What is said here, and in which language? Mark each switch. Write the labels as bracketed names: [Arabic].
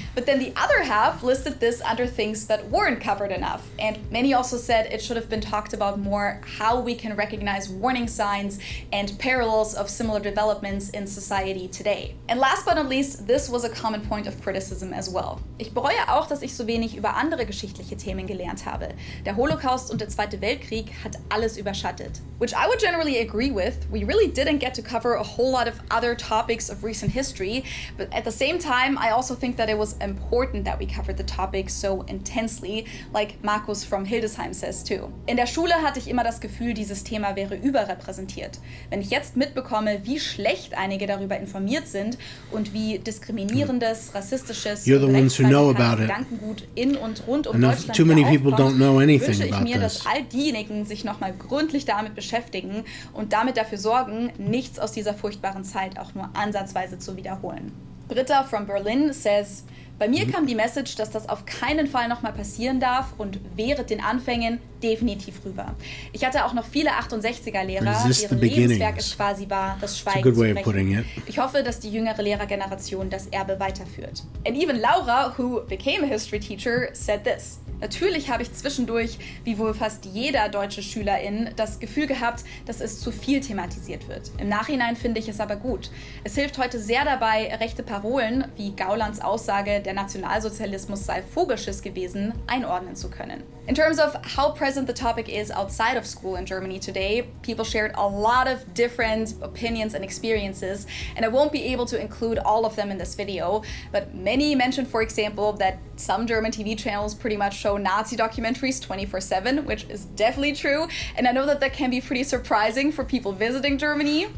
[English] But then the other half listed this under things that weren't covered enough. And many also said it should have been talked about more how we can recognize warning signs and parallels of similar developments in society today. And last but not least, this was a common point of criticism as well. [German] Ich bereue auch, dass ich so wenig über andere geschichtliche Themen gelernt habe. Der Holocaust und der Zweite Weltkrieg hat alles überschattet. [English] Which I would generally agree with. We really didn't get to cover a whole lot of other topics of recent history, but at the same time, I also think that it was important that we covered the topic so intensely, like Markus from Hildesheim says too. [German] In der Schule hatte ich immer das Gefühl, dieses Thema wäre überrepräsentiert. Wenn ich jetzt mitbekomme, wie schlecht einige darüber informiert sind und wie diskriminierendes, rassistisches Gedankengut in und rund um Deutschland [English] too many people don't know anything [German] wünsche ich [English] about [German] mir, [English] this. [German] dass all diejenigen sich nochmal gründlich damit beschäftigen und damit dafür sorgen, nichts aus dieser furchtbaren Zeit auch nur ansatzweise zu wiederholen. [English] Britta from Berlin says, [German] bei mir kam die Message, dass das auf keinen Fall nochmal passieren darf und während den Anfängen definitiv rüber. Ich hatte auch noch viele 68er-Lehrer, deren Lebenswerk es quasi war, das Schweigen zu brechen. Ich hoffe, dass die jüngere Lehrergeneration das Erbe weiterführt. [English] And even Laura, who became a history teacher, said this. [German] Natürlich habe ich zwischendurch, wie wohl fast jeder deutsche Schülerin, das Gefühl gehabt, dass es zu viel thematisiert wird. Im Nachhinein finde ich es aber gut. Es hilft heute sehr dabei, rechte Parolen, wie Gaulands Aussage, der Nationalsozialismus sei Vogelschiss gewesen, einordnen zu können. [English] In terms of how present the topic is outside of school in Germany today, people shared a lot of different opinions and experiences, and I won't be able to include all of them in this video, but many mentioned, for example, that some German TV channels pretty much show Nazi documentaries 24/7, which is definitely true, and I know that can be pretty surprising for people visiting Germany.